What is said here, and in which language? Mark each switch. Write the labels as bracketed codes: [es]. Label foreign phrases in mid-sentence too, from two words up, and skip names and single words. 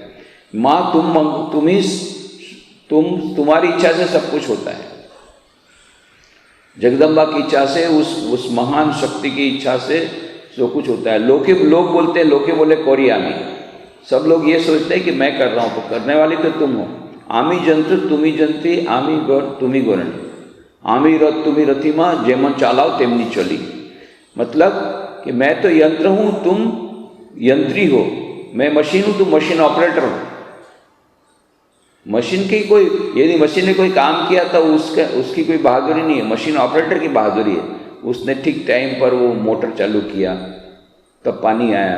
[hi] माँ तुम्हारी इच्छा से सब कुछ होता है। जगदम्बा की इच्छा से, उस महान शक्ति की इच्छा से जो कुछ होता है। लोग बोलते हैं, [bn] লোকে বলে করিয়া [hi] में। सब लोग ये सोचते हैं कि मैं कर रहा हूँ, तो करने वाली तो तुम हो। [bn] আমি জন্তু তুমি জন্তী, আমি গৌর তুমি গোরণী, আমি রথ তুমি রথিমা, যেমন চালাও তেমনি চলি। [hi] मतलब कि मैं तो यंत्र हूँ, तुम यंत्री हो। मैं मशीन हूँ, तुम [en] machine operator [hi] हो। मशीन की कोई, यदि मशीन ने कोई काम किया तो उसकी कोई बहादुरी नहीं है, [en] machine operator [hi] की बहादुरी है। उसने ठीक टाइम पर वो मोटर चालू किया, तब पानी आया।